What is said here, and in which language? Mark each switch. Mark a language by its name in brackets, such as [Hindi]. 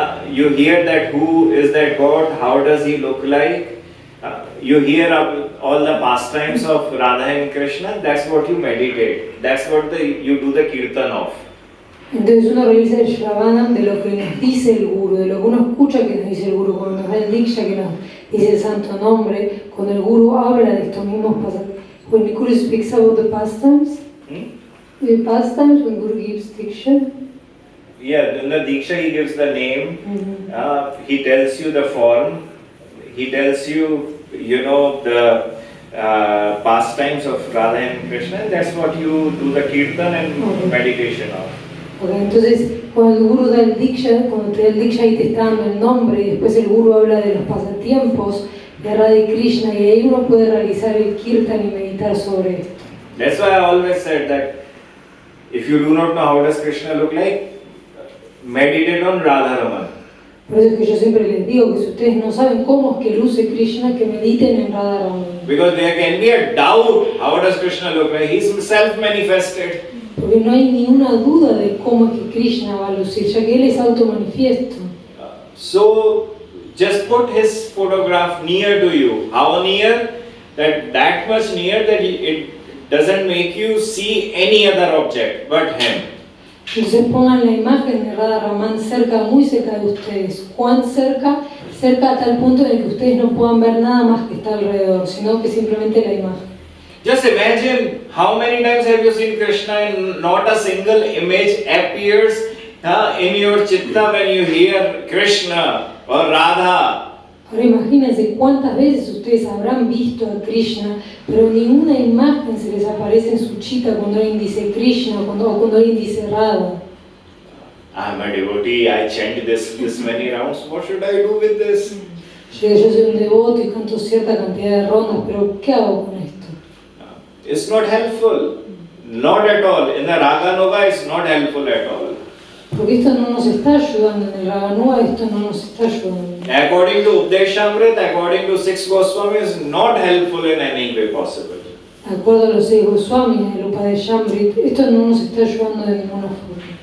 [English] You hear that who is that God, how does he look like. You hear all the pastimes of Radha and Krishna. That's what you meditate. That's what you do the kirtan of. [Spanish] Entonces uno realiza el Shravanam de lo que nos dice el Guru, de lo que uno escucha que nos dice el Guru, cuando nos da el Diksha que nos dice el santo nombre, cuando el Guru habla de estos mismos pasajes. [English] When the Guru speaks about the pastimes, the pastimes, when Guru gives Diksha. Yeah, in the Diksha he gives the name, he tells you the form, he tells you, the pastimes of Radha and Krishna, and that's what you do the kirtan and meditation of. [Spanish] Okay, entonces, cuando el Guru da el Diksha, cuando te da el Diksha y te está dando el nombre, y después el Guru habla de los pasatiempos de Radha y Krishna, y ahí uno puede realizar el Kirtan y meditar sobre esto. [English] That's why I always said that if you do not know how does Krishna look like, meditate on Radha Raman. [Spanish] Por eso es que yo siempre les digo que si ustedes no saben cómo es que luce Krishna, que mediten en Radha Raman. [English] Because there can be a doubt, how does Krishna look like? He's self-manifested. [Spanish] Porque no hay ni una duda de cómo es que Krishna va a lucir, ya que él es automanifiesto. [English] So just put his photograph near to you. How near? That much near that it doesn't make you see any other object but him. [Spanish] Entonces pongan la imagen de Radha Raman cerca, muy cerca de ustedes. ¿Cuán cerca? Cerca a tal punto en el que ustedes no puedan ver nada más que está alrededor, sino que simplemente la imagen. [English] Just imagine how many times have you seen Krishna and not a single image appears in your chitta when you hear Krishna or Radha. [Spanish] Ahora imagínense cuántas veces ustedes habrán visto a Krishna, pero ninguna imagen se les aparece en su chitta cuando alguien dice Krishna o cuando alguien dice Radha. [English] I'm a devotee, I chant this many rounds, what should I do with this? [Spanish] Yo soy un devoto y canto cierta cantidad de rondas, pero ¿qué hago con esto? [English] It's not helpful, not at all. In the Raga Nuga, it's not helpful at all. [Spanish] Porque esto no nos está ayudando, en el Raganuga esto no nos está ayudando. [English] According to Upadeshambrit, according to 6 Goswamis, not helpful in any way possible. [Spanish] De acuerdo a los 6 Goswamis, el Upadeshambrit, esto no nos está ayudando de ninguna forma.